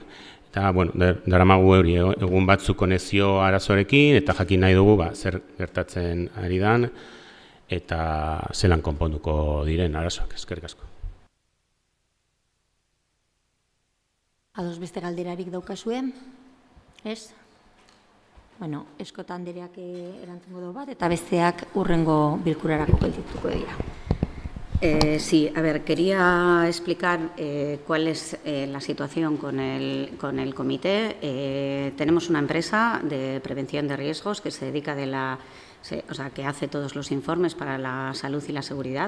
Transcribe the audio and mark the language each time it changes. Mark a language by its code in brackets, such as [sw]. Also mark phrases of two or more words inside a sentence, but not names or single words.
[eu] Eta, daramagu egun batzuk konexio arazorekin, eta jakin nahi dugu zer gertatzen ari dan, eta zelan konponduko diren arazoak, eskerrik asko. Ados beste galderarik daukazuen, ez? Eskota Andereak erantzungo du bat, eta besteak hurrengo bilkurarako geldituko dira. [es] Sí, a ver, quería explicar cuál es la situación con el comité. Tenemos una empresa de prevención de riesgos que se dedica que hace todos los informes para la salud y la seguridad.